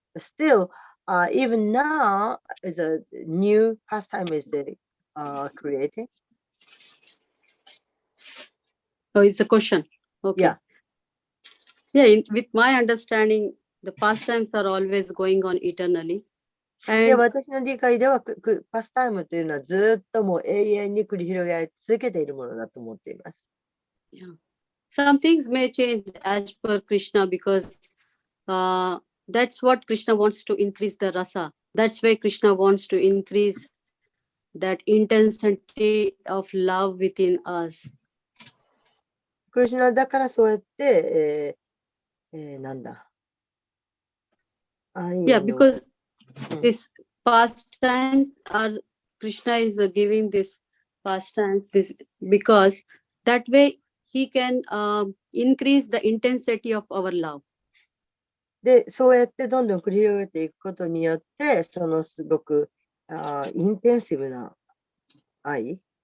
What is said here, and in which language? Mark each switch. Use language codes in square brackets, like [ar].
[en] Still, even now, is a new pastime is created. Oh, it's a question. Okay. Yeah. With my understanding, the pastimes are always going on eternally. [ja] で、私の理解ではパスタイムというのはずっともう永遠に繰り広げられ続けているものだと思っています。 [en] Yeah. Some things may change as per Krishna because that's what Krishna wants to increase the rasa. That's why Krishna wants to increase that intensity of love within us. [ja] クリシュナだからそうやって、なんだ。 [en] Yeah, because this pastimes are Krishna is giving this pastimes because that way he can increase the intensity of our love. [ja] で、そうやってどんどん繰り広げていくことによって、そのすごくインテンシブな愛。